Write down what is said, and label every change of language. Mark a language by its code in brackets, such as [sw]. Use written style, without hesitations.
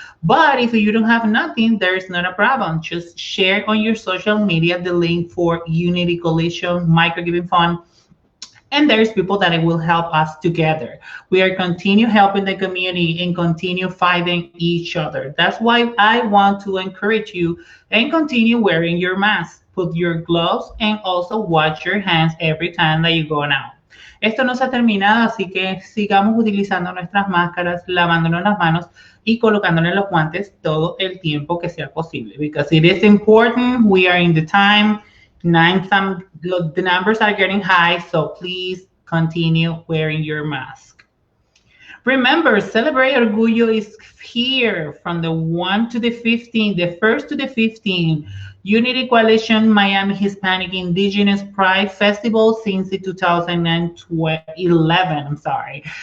[en] But if you don't have nothing, there's not a problem. Just share on your social media the link for Unity Coalition Micro Giving Fund, and there's people that it will help us together. We are continue helping the community and continue fighting each other. That's why I want to encourage you and continue wearing your mask. Put your gloves and also wash your hands every time that you go out. [es] Esto no se ha terminado, así que sigamos utilizando nuestras máscaras, lavándonos las manos y colocándonos los guantes todo el tiempo que sea posible. [en] Because it is important. We are in the time. The numbers are getting high, so please continue wearing your mask. Remember, Celebrate Orgullo is here from the 1 to the 15th, the 1st to the 15th. Unity Coalition Miami Hispanic Indigenous Pride Festival since 2011. I'm sorry.